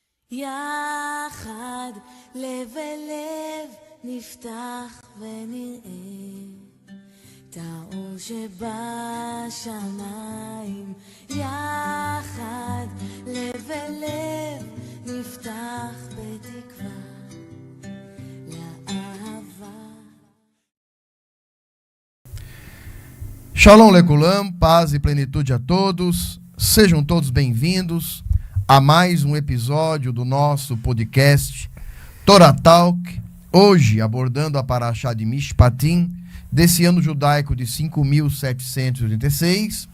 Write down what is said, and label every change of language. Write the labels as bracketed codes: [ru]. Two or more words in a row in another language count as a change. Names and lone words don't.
[he] יחד לב אל לב נפתח ונראה את האור שבשמיים. יחד לב אל לב נפתח בתקווה לאהבה. שלום לכולם, [pt] paz e plenitude a todos. Sejam todos bem-vindos a mais um episódio do nosso podcast Torah Talk, hoje abordando a Parashá de Mishpatim, desse ano judaico de 5.786.